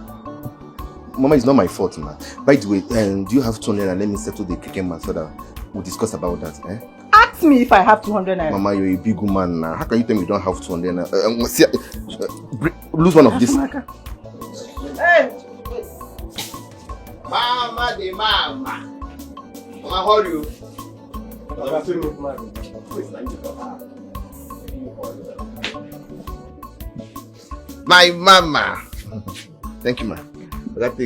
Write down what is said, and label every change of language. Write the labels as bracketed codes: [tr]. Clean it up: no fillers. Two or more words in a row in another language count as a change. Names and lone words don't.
[en] Mama, it's not my fault, man. By the way, do you have 200 and let me settle the cricket man so that we'll discuss about that, eh? Ask me if I have 200 naira. Mama, you're a big woman now. How can you tell me you don't have 200 naira? Lose one of this. Hey! Mama the mama. Mama, how are you? My mama. Thank you, man. That big.